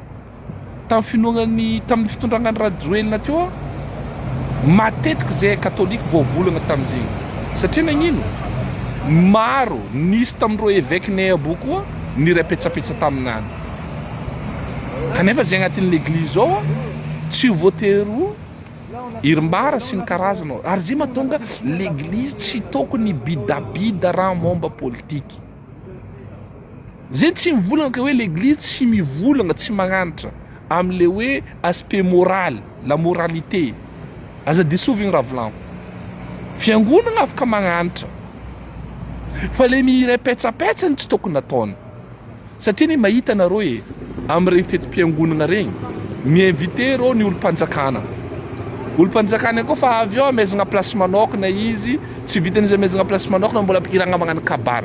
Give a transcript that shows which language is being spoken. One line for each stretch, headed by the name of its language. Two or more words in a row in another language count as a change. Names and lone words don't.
Malagasy: Tamin'ny fitondrangan'ny Rajoelina teo matetiky zay katolika voavolagna tam'zegny satria nagnino maro nisy tamindreo évêque-nay abo koa nirapetsapetsa taminany kanefa zay agnatin'ny l'église ao tsy voatery irimbara sy ny karazana ary zay mahatonga l'église tsy tokony bidabida raha momba politiky. Zay tsy mivolagna ka hoe l'église tsy mivolagna tsy magnanatra am'le hoe
French: aspect moral, la moralité.
Malagasy: Aza disovigny raha volaniko. Fiangonagna afaka magnanatra. Fa le mirepetsapetsany tsy tokony ataony. Satria ny mahita nareo am'regny fetim-piangonagna regny, miinvité reo ny olo-mpanjakana. Olo-mpanjakana koa fa avy ao amezagna place manokana izy, tsy vitan'izy amezagna place manokana mbola iragna magnano kabary.